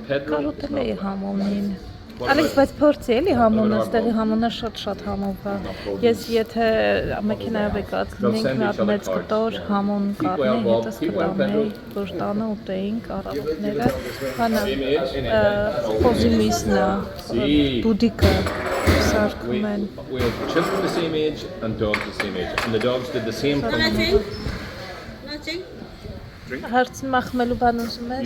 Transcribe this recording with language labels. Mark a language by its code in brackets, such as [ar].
[hy] կարոտել էի համոնին։ Ալեքս, բայց փորձի էլի համոնը, ստեղի համոնը շատ համով է։ Ես եթե մեքենայով եկած լինենք մի հատ մեծ կտոր համոն կառնեի, հետս կտանեի, որ տանը ուտեինք առավոտները, բանը խոզիմիսն է, բուդիկը սարքում են։ [en] We had children the same age and dogs the same age, and the dogs did the same thing. Nothing. [hy] Հարցն մախմելու բան ուզում ես։